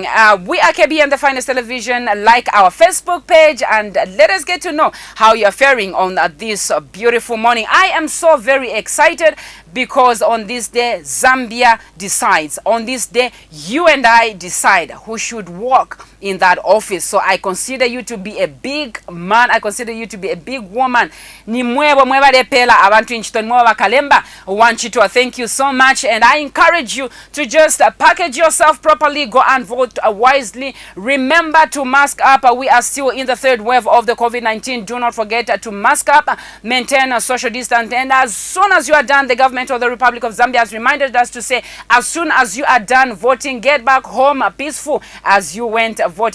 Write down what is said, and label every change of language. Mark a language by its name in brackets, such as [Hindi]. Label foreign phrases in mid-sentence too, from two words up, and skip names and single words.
[English] We are KBN, the finest television. Like our Facebook page, and let us get to know how you're faring on this beautiful morning. I am so very excited because on this day, Zambia decides. On this day, you and I decide who should walk in that office. So I consider you to be a big man. I consider you to be a big woman. [Bemba] Ni mweba lepela abantu inchito mweba kalemba wanchito. [English] Thank you so much, and I encourage you to just package yourself properly. Go and vote wisely. Remember to mask up. We are still in the third wave of the COVID-19. Do not forget to mask up, maintain a social distance, and as soon as you are done, the government of the Republic of Zambia has reminded us to say, as soon as you are done voting, get back home peaceful as you went voting.